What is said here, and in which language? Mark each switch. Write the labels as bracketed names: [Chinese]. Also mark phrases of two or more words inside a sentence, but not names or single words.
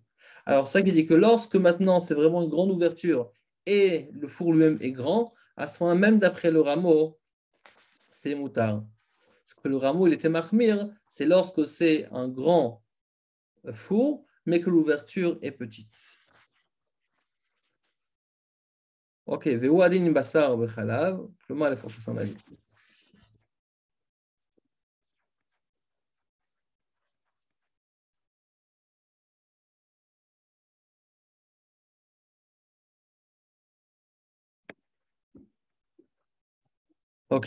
[French] Alors, ça qui dit que lorsque maintenant c'est vraiment une grande ouverture et le four lui-même est grand, à ce moment même d'après le rameau, c'est moutar. Parce que le rameau, il était mahmir, c'est lorsque c'est un grand four, mais que l'ouverture est petite. [Hebrew] Ok, ועדיין בשר בחלב, כלומר לפחות [French] ça m'a dit. Ok.